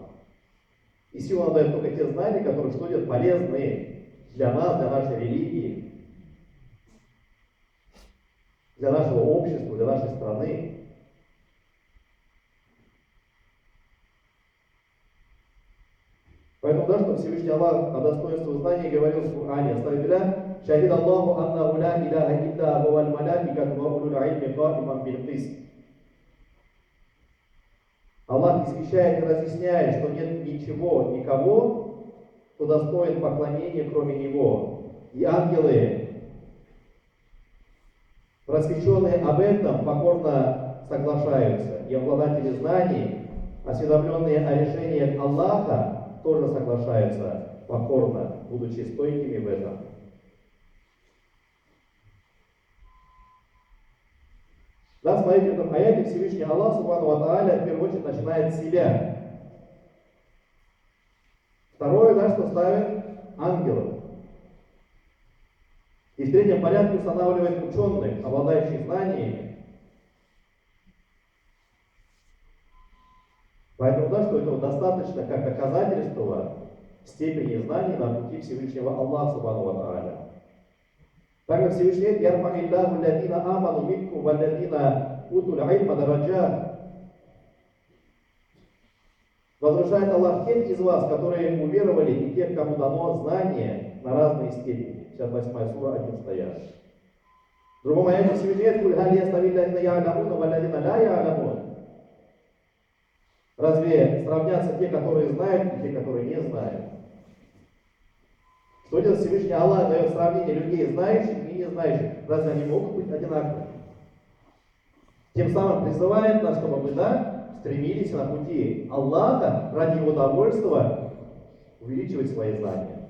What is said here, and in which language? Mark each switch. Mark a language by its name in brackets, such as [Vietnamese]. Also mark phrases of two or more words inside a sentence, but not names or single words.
[Russian] И сила нам дает только те знания, которые что делают полезны для нас, для нашей религии, для нашего общества, для нашей страны. Поэтому, да, что Всевышний Аллах о достоинстве знаний говорил в Коране: [Arabic] «أستغفر الله شهد الله أنه لا إله إلا هو والملائكة و أولو العلم قائما بالقسط». [Russian] Аллах извещает и разъясняет, что нет ничего, никого, кто достоин поклонения, кроме Него. И ангелы, просвещенные об этом, покорно соглашаются. И обладатели знаний, осведомленные о решениях Аллаха, тоже соглашаются покорно, будучи стойкими в этом. Да, смотрите, в этом аяте Всевышний Аллах, [Arabic] سبحانه وتعالى, [Russian] в первую очередь начинает с себя. Второе, да, что ставит ангелов. И в третьем порядке устанавливает ученых, обладающих знаниями. Поэтому, да, что этого достаточно как доказательство степени знаний на пути Всевышнего Аллаха, [Arabic] سبحانه وتعالى. [Russian] Также Всевышний говорит: [Arabic] «يرفع الله الذين آمنوا منكم والذين أوتوا العلم درجات». [Russian] Возвышает Аллах тех из вас, которые уверовали, и тех, кому дано знание на разные степени. 58 сура, 11 аят. В другом аяте Всевышний говорит: [Arabic] «قل هل يستوي الذين يعلمون والذين لا يعلمون». [Russian] Разве сравнятся те, которые знают, и те, которые не знают? Что делает Всевышний Аллах? Дает сравнение людей, знающих и не знающих. Разве они могут быть одинаковы? Тем самым призывает нас, чтобы мы, да, стремились на пути Аллаха ради Его довольства увеличивать свои знания.